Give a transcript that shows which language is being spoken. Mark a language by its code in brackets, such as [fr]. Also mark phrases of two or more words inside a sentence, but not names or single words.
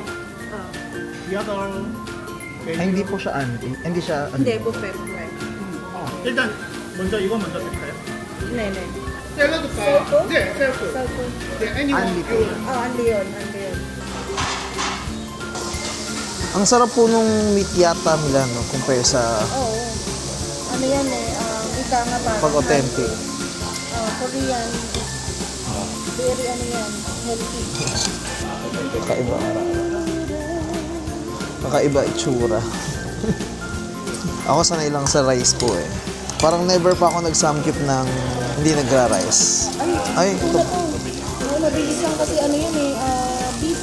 [en] The other [tl] Ay, hindi po siya hindi siya hindi, buffet. [ko] 일단 먼저 이거 먼저 드릴까요? 네네. 샐러드 바. 셀프? 네, 셀프. [tl] Salpo. [ko] 네, [en] anyone [tl] Unli po. [en] you. [tl] Andi yun, andi yun. Ang sarap po nung meat yata nila, no, compare sa Oo. Ano yan ika nga parang pag authentic. [en] Korean. Very healthy. [tl] Kakaiba itsura. Ako sanay lang sa rice po eh. Parang never pa ako nagsamkip ng hindi nagra-rice. Ay, ito. Mabilis lang kasi yan beef.